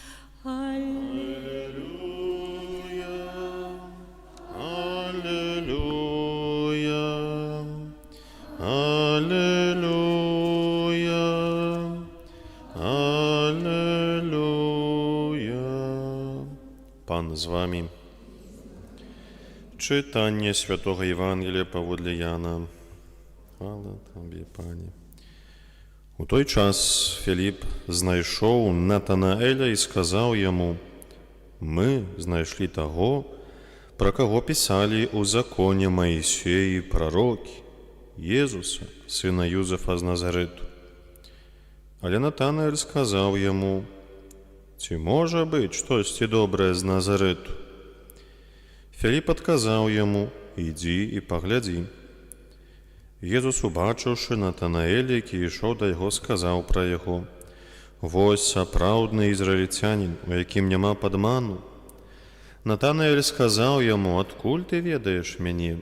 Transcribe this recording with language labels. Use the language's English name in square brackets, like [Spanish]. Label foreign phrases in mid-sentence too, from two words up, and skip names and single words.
[Ukrainian] Аллилуйя, аллилуйя, аллилуйя. Пан з вами. Читання Святого Євангелія паводле Яна. Хвала Тобі, Пані. У той час Філіп знайшов Натанаеля і сказав йому: «Ми знайшли того, про кого писали у законі Моїсеї пророки, Єзуса, сина Юзефа з Назарету». Але Натанаель сказав йому: «Чи може бути щось добре з Назарету?» [Belarusian] Філіп адказаў яму: «Ідзі і паглядзі». Езус, убачыўшы Натанаэля, які ішоў да яго, сказаў пра яго: «Вось сапраўдны ізраільцянін, у якім няма падману». Натанаэль сказаў яму: «Адкуль ты ведаеш мяне?»